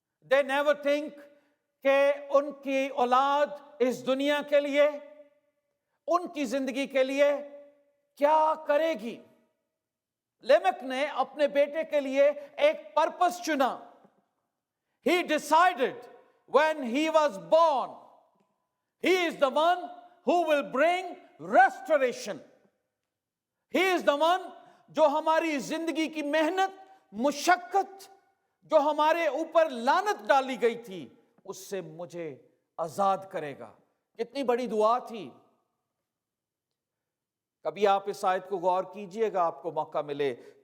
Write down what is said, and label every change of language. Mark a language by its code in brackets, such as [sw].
[en] They never think [ur] کہ ان کی اولاد اس دنیا کے لیے، ان کی زندگی کے لیے کیا کرے گی. لیمک نے اپنے بیٹے کے لیے ایک purpose Channa. [en] He decided when he was born, he is the one who will bring restoration. He is the one [ur] جو ہماری زندگی کی محنت، مشقت، جو ہمارے اوپر لعنت ڈالی گئی تھی، اس سے مجھے آزاد کرے گا. کتنی بڑی دعا تھی. کبھی آپ اس آیت کو غور کیجئے گا، آپ کو موقع ملے.